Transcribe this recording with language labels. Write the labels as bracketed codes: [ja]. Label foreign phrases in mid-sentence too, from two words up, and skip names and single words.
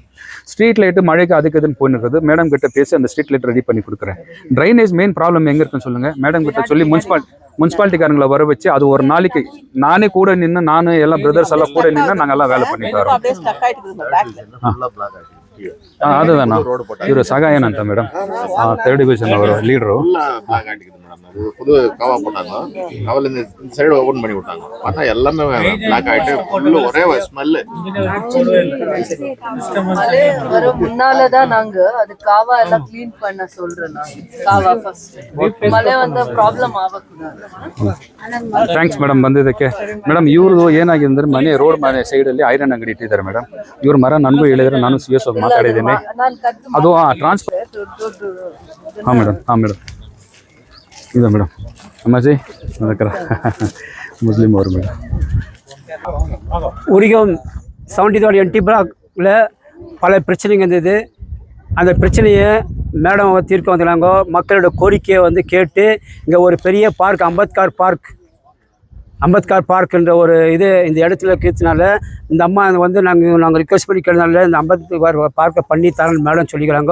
[en] street light [ta] மழைக்கு அதுக்கு இதுன்னு போயின்னு மேடம் கிட்ட பேசி அந்த [en] street light [ta] ரெடி பண்ணி கொடுக்குறேன். [en] drainage main problem [ta] எங்கே இருக்குன்னு சொல்லுங்கள். மேடம் கிட்ட சொல்லி முனிசிபாலிட்டிக்காரங்களை வர வச்சு அது ஒரு நாளைக்கு நானே கூட நின்று, நானும் எல்லாம் பிரதர்ஸ் எல்லாம் கூட நின்று நாங்கள் எல்லாம் வேலை பண்ணிட்டு வரோம். [kn] அதுதானா ಇವರು ಸಗಾಯನ್ ಅಂತ ಮೇಡಮ್, [en] 3rd division [kn] ಅವರು ಲೀಡರು. [ta] புது காவா போட்டாங்க, காவல் இந்த சைடு ஓபன் பண்ணி விட்டாங்க. பார்த்தா எல்லாமே பிளாக் ஆயிட்டு ஃபுல்லு ஒரே ஸ்மெல்லு. மழை வர முன்னாலதான் நாங்க அது காவா எல்லாம் கிளீன் பண்ண சொல்றேன். காவா ஃபர்ஸ்ட் [kn] ಮಳೆ ಒಂದು ಪ್ರಾಬ್ಲಮ್ ಆಗಕೂಡದು. ಥ್ಯಾಂಕ್ಸ್ ಮೇಡಮ್ ಬಂದಿದ್ದಕ್ಕೆ. ಮೇಡಮ್ ಇವ್ರದ್ದು ಏನಾಗಿದೆ ಅಂದ್ರೆ ಮನೆ ರೋಡ್ ಮನೆ ಸೈಡಲ್ಲಿ ಐರನ್ ಅಂಗಡಿ ಇಟ್ಟಿದ್ದಾರೆ ಮೇಡಮ್. ಇವ್ರ ಮರ ನನಗೂ ಹೇಳಿದ್ರೆ ನಾನು ಸಿ ಎಸ್ ಮಾತಾಡಿದ್ದೀನಿ. ಅದು ಟ್ರಾನ್ಸ್ಫರ್. ಹಾಂ ಮೇಡಮ್ ಇದೆ ಮೇಡಮ್. ಅಮ್ಮಾಜಿ ಅದಕ್ಕರ முஸ்லீம் ಅವರು ಮೇಡಮ್. [ta] உரிகம் 73 NT பிளாக்ல பல பிரச்சனைங்க இருந்தது. அந்த பிரச்சனையை மேடம் தீர்க்க வந்துடுறாங்க. மக்களோட கோரிக்கையை வந்து கேட்டு இங்கே ஒரு பெரிய பார்க் அம்பேத்கர் பார்க்குன்ற ஒரு இது இந்த இடத்துல இருக்கிறதுனால இந்த அம்மா வந்து நாங்கள் ரிக்வெஸ்ட் பண்ணி கேட்டதுனால இந்த அம்பேத்கர் பார்க்கை பண்ணி தரேன் மேடம் சொல்லிக்கிறாங்க.